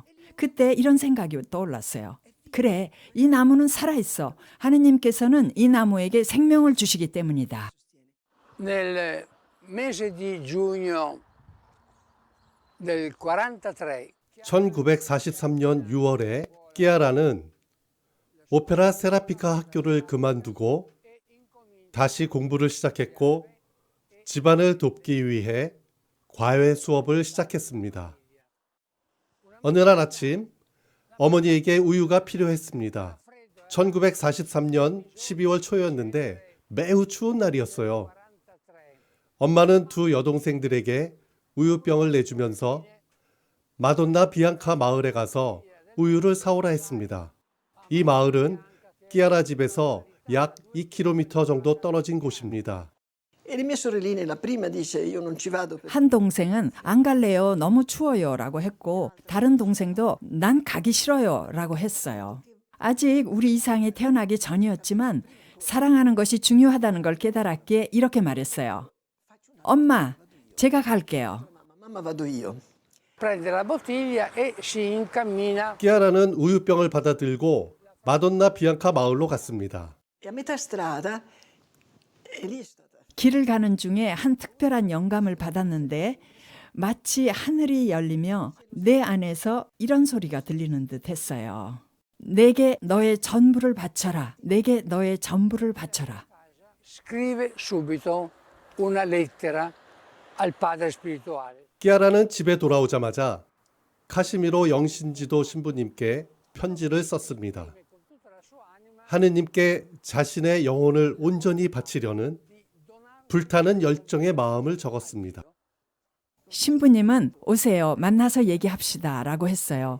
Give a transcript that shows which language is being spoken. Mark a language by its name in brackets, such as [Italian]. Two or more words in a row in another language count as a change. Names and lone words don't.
[Korean] 그때 이런 생각이 떠올랐어요. 그래, 이 나무는 살아있어. 하느님께서는 이 나무에게 생명을 주시기 때문이다. [Italian] nel mese di giugno del 43. [Korean] 1943년 6월에 끼아라는 오페라 세라피카 학교를 그만두고 다시 공부를 시작했고 집안을 돕기 위해 과외 수업을 시작했습니다. 어느 날 아침 어머니에게 우유가 필요했습니다. 1943년 12월 초였는데 매우 추운 날이었어요. 엄마는 두 여동생들에게 우유병을 내주면서 마돈나 비앙카 마을에 가서 우유를 사오라 했습니다. 이 마을은 끼아라 집에서 약 2km 정도 떨어진 곳입니다. [Italian] E le mie sorelline, la prima dice io non ci vado perché [Korean] 한 동생은 안 갈래요. 너무 추워요. 라고 했고 다른 동생도 난 가기 싫어요. 라고 했어요. 아직 우리 이상이 태어나기 전이었지만 사랑하는 것이 중요하다는 걸 깨달았기에 이렇게 말했어요. 엄마, 제가 갈게요. [Italian] mamma vado io. Prende la bottiglia e si incammina. [Korean] 끼아라는 우유병을 받아 들고 마돈나 비앙카 마을로 갔습니다. [Italian] E a metà strada, e lì è stata. [Korean] 길을 가는 중에 한 특별한 영감을 받았는데 마치 하늘이 열리며 내 안에서 이런 소리가 들리는 듯 했어요. 내게 너의 전부를 바쳐라. 내게 너의 전부를 바쳐라. [Italian] Scrive subito una lettera al padre spirituale. [Korean] 끼아라는 집에 돌아오자마자 카시미로 영신지도 신부님께 편지를 썼습니다. 하느님께 자신의 영혼을 온전히 바치려는 불타는 열정의 마음을 적었습니다. 신부님은 오세요. 만나서 얘기합시다. 라고 했어요.